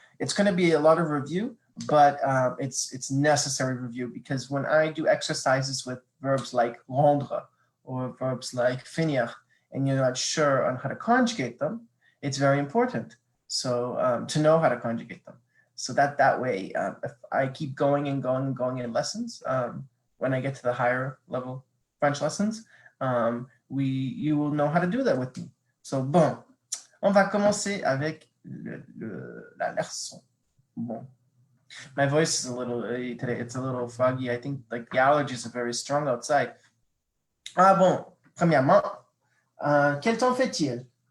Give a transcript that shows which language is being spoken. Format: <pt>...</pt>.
<en>It's going to be a lot of review, but it's necessary review because when I do exercises with verbs like rendre or verbs like finir, and you're not sure on how to conjugate them, it's very important. So to know how to conjugate them. So that way, if I keep going and going in lessons, when I get to the higher level French lessons, you will know how to do that with me.</en> <fr>So, bon, on va commencer avec la leçon. Bon.</fr> <en>My voice is a little, today it's a little foggy. I think like the allergies are very strong outside.</en> <fr>Ah bon, premièrement, quel temps fait-il?</fr>